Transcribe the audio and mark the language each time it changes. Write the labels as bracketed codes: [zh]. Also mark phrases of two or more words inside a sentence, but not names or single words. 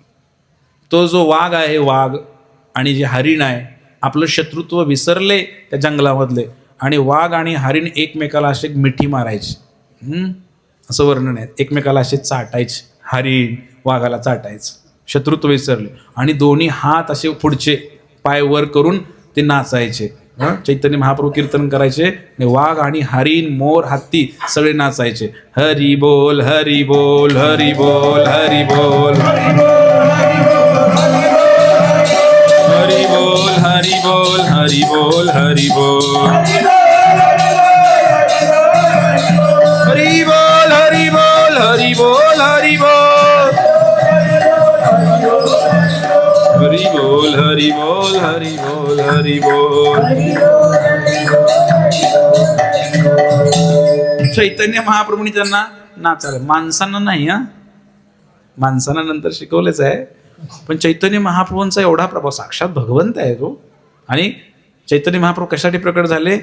[mr] तो जो वाघ आहे, वाघ आणि जे हरिण आहे, आपलं शत्रुत्व विसरले त्या जंगलामधले, आणि वाघ आणि हरिण एकमेकाला असे मिठी मारायचे, असं वर्णन आहे. एकमेकाला असे चाटायचे, हरिण वाघाला चाटायचं, शत्रुत्व विसरले, आणि दोन्ही हात असे पुढचे पाय वर करून ते नाचायचे. चैतन्य महाप्रभू कीर्तन करायचे आणि वाघ आणि हरिण, मोर, हत्ती सगळे नाचायचे. [hi] हरी बोल हरी बोल हरी बोल हरी बोल हरी बोल हरी बोल हरी बोल हरी बोल हरी बोल हरी बोल हरी बोल हरी बोल हरी बोल हरी बोल हरी बोल हरी बोल. [mr] चैतन्य महाप्रभूंनी त्यांना नाचायला, माणसांना नाही, माणसांना नंतर शिकवलेच आहे, पण चैतन्य महाप्रभूंचा एवढा प्रभाव, साक्षात भगवंत आहे तो. आणि चैतन्य महाप्रभू कशासाठी प्रकट झाले?